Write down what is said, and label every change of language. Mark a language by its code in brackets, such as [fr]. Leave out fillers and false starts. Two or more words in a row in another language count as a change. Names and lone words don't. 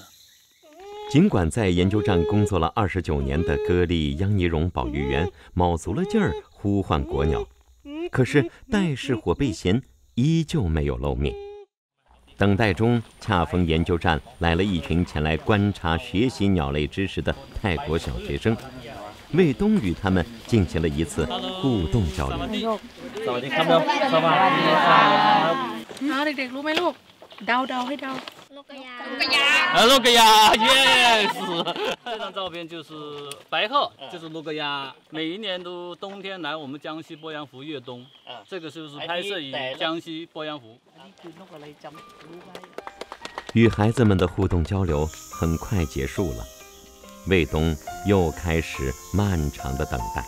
[zh] 尽管在研究站工作了29年的歌利央尼荣保育员卯足了劲儿呼唤国鸟，可是带氏火背鹇依旧没有露面。等待中，恰逢研究站来了一群前来观察学习鸟类知识的泰国小学生，卫东与他们进行了一次互动交流。 [th] สวัสดีครับสวัสดีครับ เด็กๆรู้ไหมลูกเดาให้เดา [zh] 洛格亚 ，yes！这张照片就是白鹤，就是洛格亚。每一年都冬天来我们江西鄱阳湖越冬，这个就是拍摄于江西鄱阳湖。与孩子们的互动交流很快结束了，卫东又开始漫长的等待。